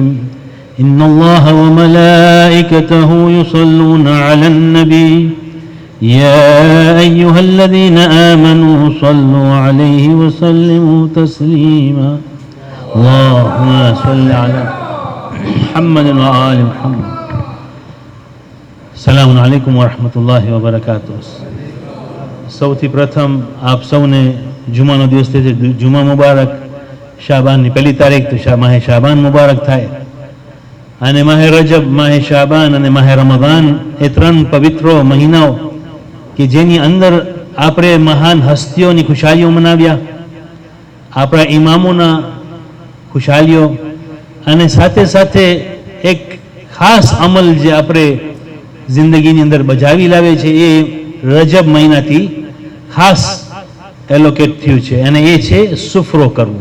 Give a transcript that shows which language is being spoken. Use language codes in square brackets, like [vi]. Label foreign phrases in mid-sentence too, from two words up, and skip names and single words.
[ar] إن الله وملائكته يصلون على النبي يا أيها الذين آمنوا صلوا عليه وسلموا تسليما. اللهم صل على محمد وآل محمد. السلام عليكم ورحمة الله وبركاته. [gu] સૌથી પ્રથમ આપ સૌને જુમાનો દિવસ છે, [ar] جمعة مبارك. [gu] શાબાનની પહેલી તારીખ તો માહે શાબાન મુબારક થાય. અને માહે રજબ, માહે શાબાન અને માહે રમઝાન એ 3 પવિત્રો મહિનાઓ કે જેની અંદર આપણે મહાન હસ્તીઓની ખુશાલીઓ મનાવ્યા, આપણા ઇમામોના ખુશાલીઓ, અને સાથે સાથે એક ખાસ અમલ જે આપણે જિંદગીની અંદર બજાવી લાવે છે એ રજબ મહિનાથી ખાસ એલોકેટ થયું છે, અને એ છે સુફરો કરવો.